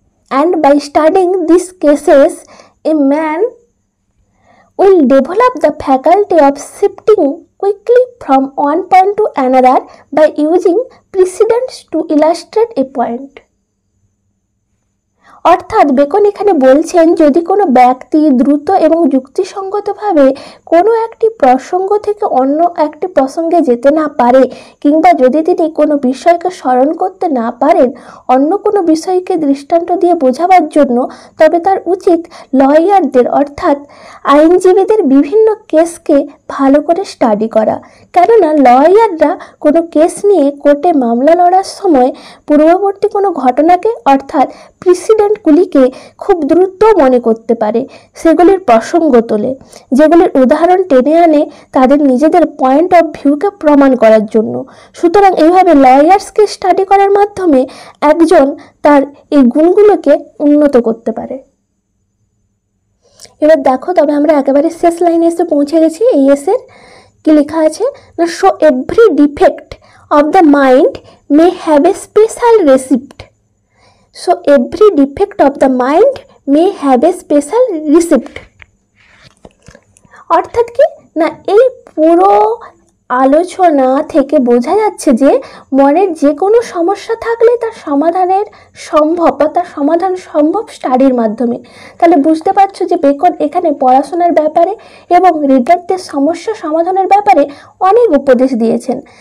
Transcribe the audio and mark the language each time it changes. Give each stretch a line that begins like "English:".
English: And by studying these cases, a man will develop the faculty of shifting quickly from one point to another by using precedents to illustrate a point.
Bangla: অর্থাৎ beacon এখানে বলছেন, যদি কোনো ব্যক্তি দ্রুত এবং যুক্তিসঙ্গতভাবে কোনো একটি প্রসঙ্গ থেকে অন্য একটি প্রসঙ্গে যেতে না পারে, কিংবা যদি তিনি কোনো বিষয়কে স্মরণ করতে না পারেন অন্য কোনো বিষয়কে দৃষ্টান্ত দিয়ে বোঝাবার জন্য, তবে তার উচিত লয়ারদের অর্থাৎ আইনজীবীদের বিভিন্ন কেসকে ভালো করে স্টাডি করা। কেননা লয়াররা কোনো কেস নিয়ে কোর্টে মামলা লড়ার সময় পূর্ববর্তী কোনো ঘটনাকে অর্থাৎ প্রিসিডেন্টগুলিকে খুব দ্রুত মনে করতে পারে, সেগুলির প্রসঙ্গ তোলে, যেগুলির উদাহরণ টেনে আনে তাদের নিজেদের পয়েন্ট অফ ভিউকে প্রমাণ করার জন্য। সুতরাং এইভাবে লয়ার্সকে স্টাডি করার মাধ্যমে একজন তার এই গুণগুলোকে উন্নত করতে পারে। এবার দেখো, তবে আমরা একেবারে শেষ লাইনে এসে পৌঁছে গেছি। এই এসের কি লেখা আছে না,
English: So every defect of the mind may have a special receipt. So every defect of the mind may have a special receipt.
Bangla: অর্থাৎ কি না, এই পুরো আলোচনা থেকে বোঝা যাচ্ছে যে মনের যে কোনো সমস্যা থাকলে তার সমাধানের সম্ভব বা তার সমাধান সম্ভব স্টাডির মাধ্যমে। তাহলে বুঝতে পারছো যে বেকন এখানে পড়াশোনার ব্যাপারে এবং রিডারদের সমস্যা সমাধানের ব্যাপারে অনেক উপদেশ দিয়েছেন।